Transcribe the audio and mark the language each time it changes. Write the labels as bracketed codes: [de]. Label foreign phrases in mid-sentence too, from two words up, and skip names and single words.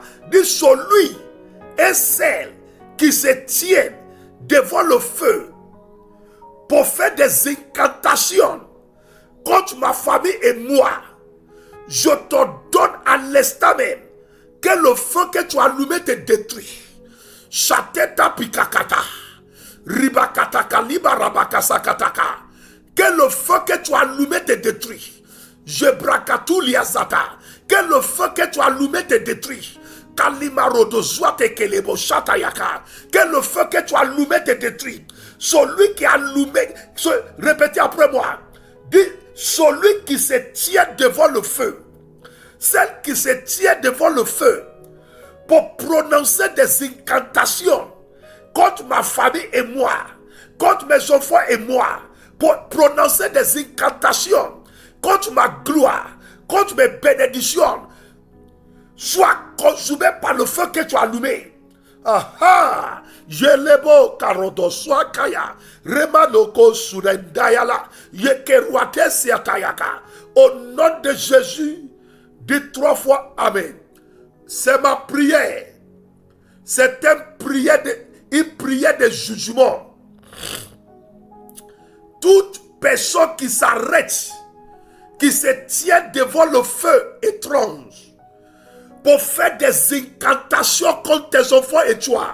[fr] Dis celui et celle qui se tient devant le feu pour faire des incantations contre ma famille et moi. Je te donne à l'instant même que le feu que tu as allumé te détruit. Chateta pikakata. Ribakataka libarabakasakataka. Que le feu que tu as allumé te détruit. Jebrakatuliazata. Que le feu que tu as allumé te détruit. Kalimarodozwatekelebo shatayaka. Que le feu que tu as allumé te détruit. Celui qui a allumé. Répétez après moi. Dis, celui qui se tient devant le feu, celle qui se tient devant le feu pour prononcer des incantations contre ma famille et moi, contre mes enfants et moi, pour prononcer des incantations contre ma gloire, contre mes bénédictions, sois consumé par le feu que tu as allumé. Aha, Yelebo karodo swakaya, remanoko surendayala, yekeruate siatayaka. Au nom de Jésus, dis 3 fois Amen. C'est ma prière. C'est une prière de jugement. Toute personne qui s'arrête, qui se tient devant le feu étrange, pour faire des incantations contre tes enfants et toi.